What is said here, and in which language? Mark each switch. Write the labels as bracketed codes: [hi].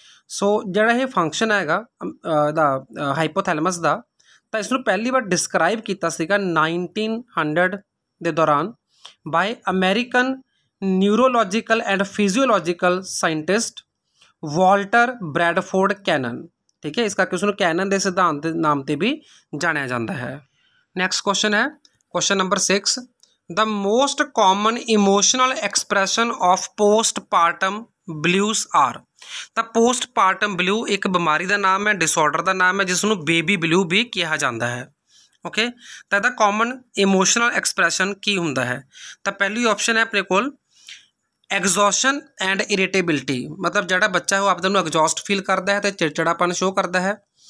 [pa] ਸੋ ਜਿਹੜਾ ਇਹ ਫੰਕਸ਼ਨ ਹੈਗਾ ਦਾ ਹਾਈਪੋਥੈਲਮਸ ਦਾ, ਤਾਂ ਇਸ ਨੂੰ ਪਹਿਲੀ ਵਾਰ ਡਿਸਕਰਾਈਬ ਕੀਤਾ ਸੀਗਾ 1900 ਦੇ ਦੌਰਾਨ [en] by American neurological and physiological scientist [pa] Walter Bradford Canon, ਠੀਕ ਹੈ, ਇਸ ਕਰਕੇ ਉਸ ਨੂੰ ਕੈਨਨ ਦੇ ਸਿਧਾਂਤ ਦੇ ਨਾਮ ਤੇ ਵੀ ਜਾਣਿਆ ਜਾਂਦਾ ਹੈ। [en] Next question ਹੈ question number 6, the most common emotional expression of postpartum blues are। [pa] ਤਾਂ postpartum blue ਇੱਕ ਬਿਮਾਰੀ ਦਾ ਨਾਮ ਹੈ, ਡਿਸਆਰਡਰ ਦਾ ਨਾਮ ਹੈ ਜਿਸ ਨੂੰ ਬੇਬੀ ਬਲੂ ਵੀ ਕਿਹਾ ਜਾਂਦਾ ਹੈ। ਓਕੇ, ਤਾਂ ਇਹਦਾ ਕਾਮਨ ਇਮੋਸ਼ਨਲ ਐਕਸਪ੍ਰੈਸ਼ਨ ਕੀ ਹੁੰਦਾ ਹੈ? ਤਾਂ ਪਹਿਲੀ ਆਪਸ਼ਨ ਹੈ ਆਪਣੇ ਕੋਲ ਐਗਜ਼ੌਸ਼ਨ ਐਂਡ ਇਰੀਟੇਬਿਲਿਟੀ, ਮਤਲਬ ਜਿਹੜਾ ਬੱਚਾ ਉਹ ਆਪਦੇ ਨੂੰ ਐਗਜ਼ੌਸਟ ਫੀਲ ਕਰਦਾ ਹੈ ਅਤੇ ਚਿੜਚਿੜਾਪਨ ਸ਼ੋਅ ਕਰਦਾ ਹੈ।